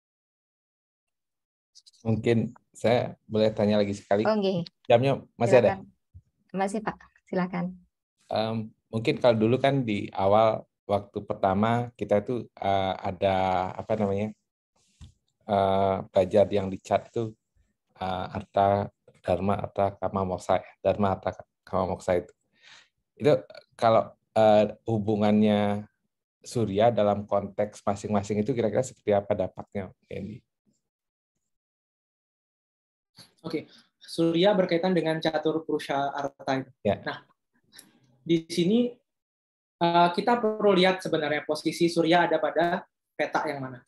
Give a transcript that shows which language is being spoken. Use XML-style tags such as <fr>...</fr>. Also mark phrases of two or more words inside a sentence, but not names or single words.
<id>Mungkin saya boleh tanya lagi sekali. Oke. Jamnya masih Silakan. ada? Masih Pak, silakan. Mungkin kalau dulu kan di awal waktu pertama kita itu ada apa namanya belajar yang di chat itu arta dharma arta kama moksa, dharma arta kama moksa itu kalau hubungannya surya dalam konteks masing-masing itu kira-kira seperti apa dampaknya, Andy? Oke, surya berkaitan dengan catur purusha arta itu. Ya. Nah, di sini kita perlu lihat sebenarnya posisi surya ada pada peta yang mana.</id>